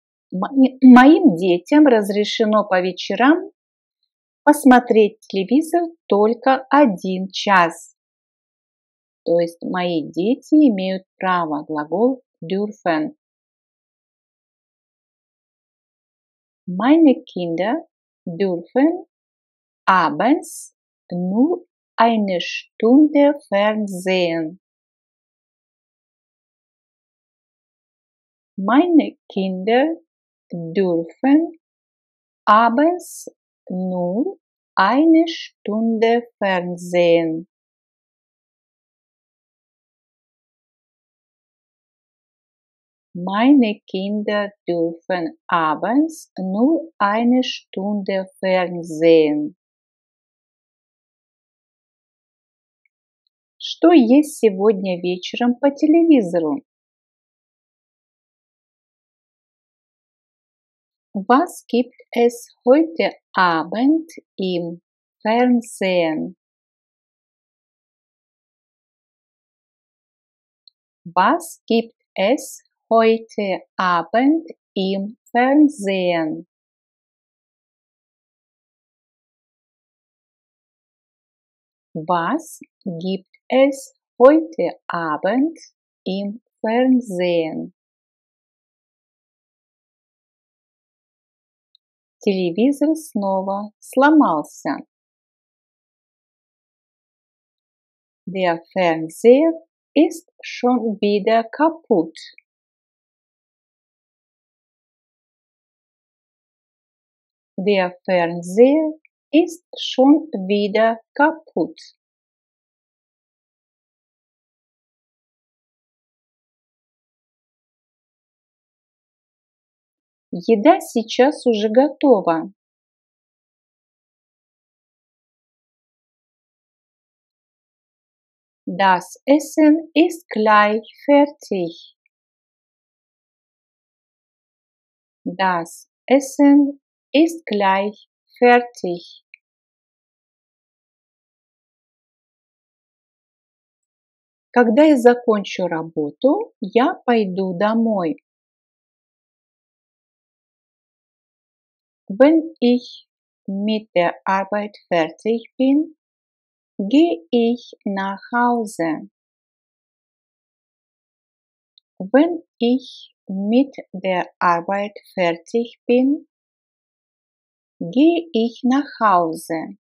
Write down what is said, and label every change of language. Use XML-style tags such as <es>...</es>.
<ru>Моим детям разрешено по вечерам посмотреть телевизор только 1 час. То есть мои дети имеют право, глагол dürfen.</ru> <de>Meine Kinder dürfen abends nur 1 Stunde Fernsehen. Meine Kinder dürfen abends nur 1 Stunde Fernsehen. Meine Kinder dürfen abends nur 1 Stunde Fernsehen.</de> <ru>Что есть сегодня вечером по телевизору?</ru> <de>Was gibt es heute Abend im Fernsehen? Was gibt es heute Abend im Fernsehen? Was gibt es heute Abend im Fernsehen?</de> <ru>Телевизор снова сломался.</ru> <de>Der Fernseher ist schon wieder kaputt. Der Fernseher ist schon wieder kaputt.</de> <ru>Еда сейчас уже готова.</ru> <de>Das Essen ist gleich fertig. Das Essen ist gleich fertig.</de> <ru>Когда я закончу работу, я пойду домой.</ru> <de>Wenn ich mit der Arbeit fertig bin, gehe ich nach Hause. Wenn ich mit der Arbeit fertig bin, gehe ich nach Hause.</de>